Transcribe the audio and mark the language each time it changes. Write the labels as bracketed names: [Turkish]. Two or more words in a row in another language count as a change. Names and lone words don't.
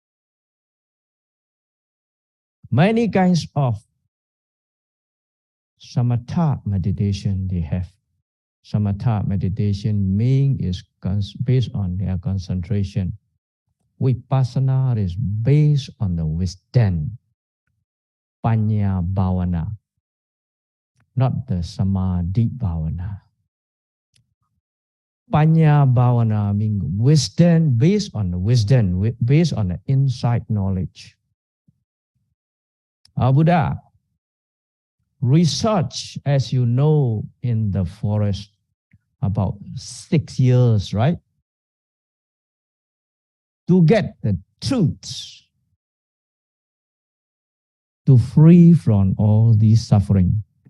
[English] Many kinds of samatha meditation they have. Samatha meditation meaning is based on their concentration. Vipassana is based on the wisdom, [Pali] panya bhavana, [English] not the [Pali] samadhi bhavana. Panya bhavana [English] means wisdom based on the wisdom, based on the insight knowledge. Our Buddha research, as you know, in the forest about 6 years, right? To get the truth, to free from all these suffering.